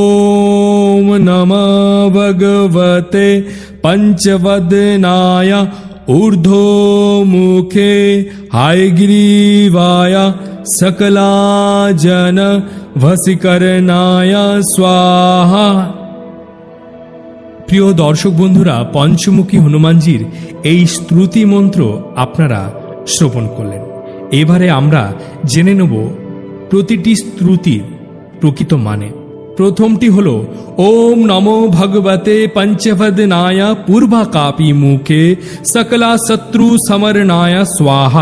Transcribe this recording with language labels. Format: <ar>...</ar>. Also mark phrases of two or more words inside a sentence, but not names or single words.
<sa>ओम नमः भगवते पंचवदनाय ऊर्ध्व मुखे हायग्रीवाय सकला जन वशीकरणाय स्वाहा।</sa> <bn>প্রিয় দর্শক বন্ধুরা, পঞ্চমুখী হনুমানজির এই স্তুতি মন্ত্র আপনারা শ্রবণ করলেন। এবারে আমরা জেনে নেব প্রতিটি স্তুতির প্রকৃত মানে। প্রথমটি হল</bn> <sa>ওম নমো ভগবতে পঞ্চবদনায় পূর্বাকাপি মুখে সকলা শত্রু সমরণায় স্বাহা।</sa>